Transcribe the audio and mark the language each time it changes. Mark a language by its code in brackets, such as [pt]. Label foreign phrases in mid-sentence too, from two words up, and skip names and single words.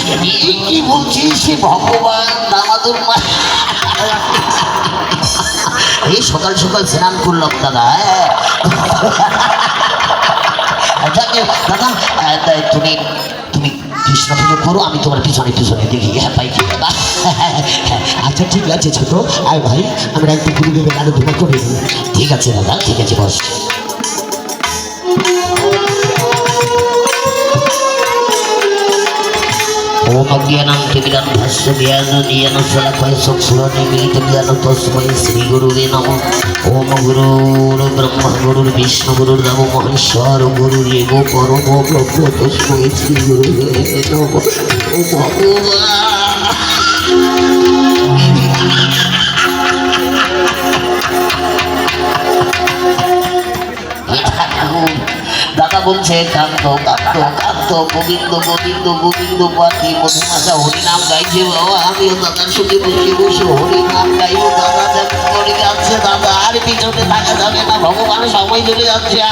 [bn] এই কি বলছিস সে ভগবান দামাদুর মা এই সকাল সকাল স্নান করলাম দাদা দাদা তুমি তুমি কৃষ্ণ পুজো করো আমি তোমার পিছনে পিছনে দেখি হ্যাঁ ভাই কি দাদা আচ্ছা ঠিক আছে ছোট আয় ভাই আমরা একটু গুরুদেবের আরাধনা করে নিই ঠিক আছে দাদা ঠিক আছে বস [sa] ओम अज्ञानं तिमिरन्धस्य ज्ञाननियन शलाकया चक्षुरुन्मीलितं येन तस्मै श्रीगुरुवे नमः ओम गुरुर्ब्रह्मा गुरुर्विष्णु गुरुर्देवो महेश्वर गुरुरेव परमो ब्रह्म तस्मै श्रीगुरुवे नमः ओम भगवान [bn] দাদা বলছে কান্ত কান্ত কান্ত গোবিন্দ গোবিন্দ গোবিন্দ পাখি মধুমাসা হরিনাম গাইছে বাবা আমিও দাদার সঙ্গে বসে বসে হরিনাম গাইব দাদা যেমন করে যাচ্ছে দাদা আর পিছনে থাকা যাবে না ভগবান সময় চলে যাচ্ছে